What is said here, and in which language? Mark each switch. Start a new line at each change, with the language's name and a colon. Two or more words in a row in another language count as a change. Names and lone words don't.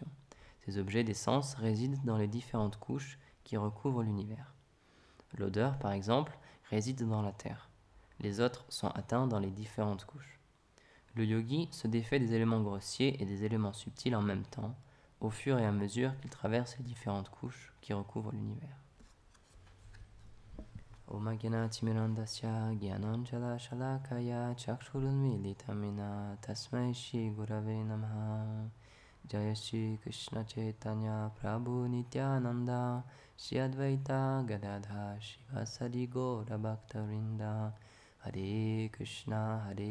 French: Ces objets des sens résident dans les différentes couches qui recouvrent l'univers. L'odeur, par exemple, réside dans la terre. Les autres sont atteints dans les différentes couches. Le yogi se défait des éléments grossiers et des éléments subtils en même temps, au fur et à mesure qu'il traverse les différentes couches qui recouvrent l'univers.
Sanskrit: ॐ ज्ञान तिमिरान्धस्य ज्ञानाञ्जन शलाकया चक्षुरुन्मीलितं येन तस्मै श्री गुरवे नमः जय श्री कृष्ण चैतन्य प्रभु नित्यानन्द श्री अद्वैत गदाधर श्रीवासादि गौर भक्तवृन्द हरे कृष्ण